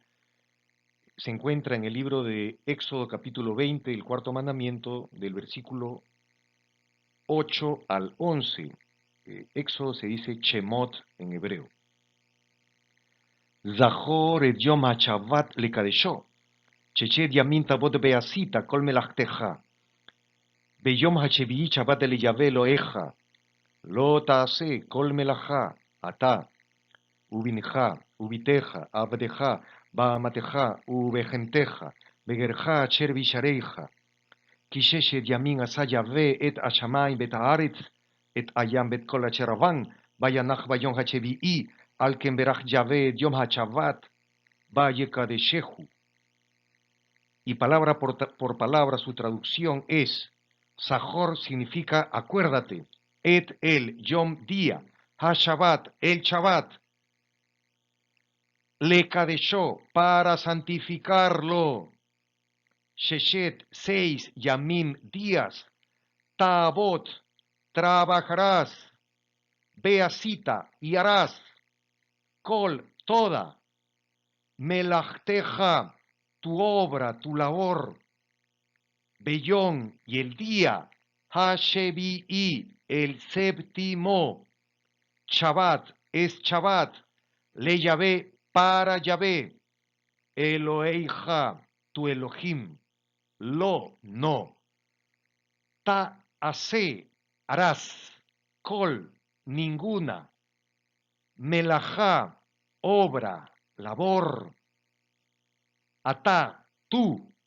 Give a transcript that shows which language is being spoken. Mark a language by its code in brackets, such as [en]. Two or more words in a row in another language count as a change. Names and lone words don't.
[es] Se encuentra en el libro de Éxodo capítulo 20, el cuarto mandamiento, del versículo 8 al 11. Éxodo se dice Shemot en hebreo. [he] זכור את יום השבת לקדשו ששת ימים תעבוד ועשית כל מלאכתך. ביום השביעי שבת ליבא אלוהיך, לא תעשה כל מלאכה, אתה, ובנך, ובתך, עבדך, באמתך, ובבהמתך, בגרך אשר בשעריך. כי ששת ימים עשה יהוה את השמיים ואת הארץ, את הים ואת כל אשר בם, וינח ביום השביעי, על כן ברך יהוה את יום השבת, ויקדשהו. [es] Y palabra por palabra su traducción es: Zachor significa acuérdate, et el yom día, ha-Shabbat el Shabbat, [he] לקדשו [es] para santificarlo, sheshet 6 yamim días, tabot trabajarás, beasita y harás, kol toda, melachteja tu obra, tu labor. Beyón y el día, Hashebi'i, el séptimo, Shabbat es Shabbat, le Yahvé para Yahvé, Eloheija, tu Elohim, lo, no, ta, hace, harás, kol, ninguna, melajá, obra, labor, atá, tú,